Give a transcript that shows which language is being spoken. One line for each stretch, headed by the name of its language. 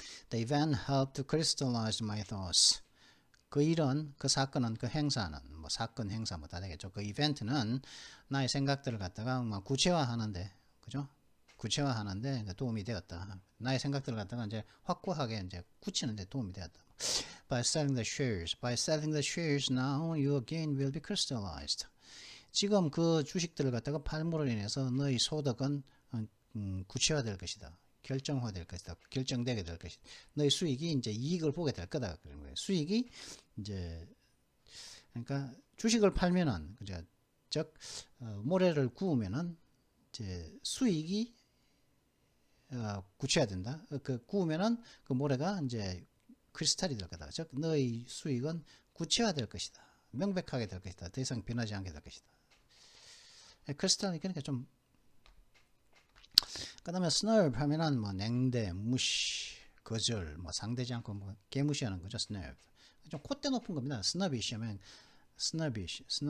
English: The event helped to crystallize my thoughts.
Korean: 그 사건은, 그 행사는, 뭐 사건, 행사 뭐 다 되겠죠. 그 이벤트는 나의 생각들을 갖다가 막 구체화하는데, 그죠? 구체화하는데 도움이 되었다. 나의 생각들을 갖다가 이제 확고하게 이제 굳히는데 도움이 되었다.
English: By selling the shares, now your gain will be crystallized.
Korean: 지금 그 주식들을 갖다가 팔므로 인해서 너의 소득은 구체화될 것이다. 결정화될 것이다. 결정되게 될 것이다. 너의 수익이 이제 이익을 보게 될 거다. 그런 거예요. 수익이 이제 그러니까 주식을 팔면은 그죠? 즉 모래를 구우면은 이제 수익이 구체화된다. 그 구우면은 그 모래가 이제 크리스탈이 될 거다. 즉 너의 수익은 구체화될 것이다. 명백하게 될 것이다. 더 이상 변하지 않게 될 것이다. 크리스탈이 그러니까 좀 그다음에 snub 하면은 뭐 냉대, 무시, 거절, 뭐 상대지 않고 뭐 개무시하는 거죠. snub. 좀 콧대 높은 겁니다. snubbish 하면 snubbish.